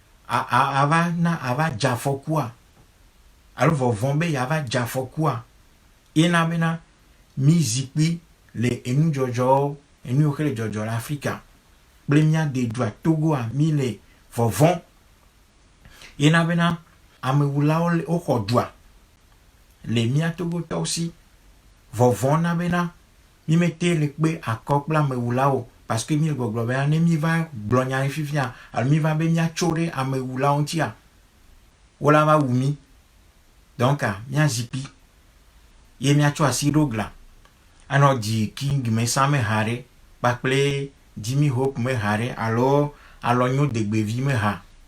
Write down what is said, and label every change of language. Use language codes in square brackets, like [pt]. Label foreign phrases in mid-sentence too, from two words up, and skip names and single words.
[ee] ava dze afɔkua alo vɔvɔ be yava dze afɔkua yena bena mi zikpi le enu dzɔdzɔ enu yiwo ke le dzɔdzɔ le Afrika kple mia de dua Togoa mi le vɔvɔ yena bena amewulawo woxɔ dua le mia Togotɔwo si vɔvɔ na bena mi mete le kpe akɔ kple amewulawo [fr] parce que [ee] mi le gbɔgblɔ bena ne mi va gblɔ nya ɖe fifia alo mi va be miatso ɖe amewulawo ŋutia wola va wu mi donc mia zikpi ye miatsɔ asi ɖo gla anɔ dzi King Mesa me ha ɖe kpakple Jimmy Hope me ha ɖe alo alɔnyo degbevi me ha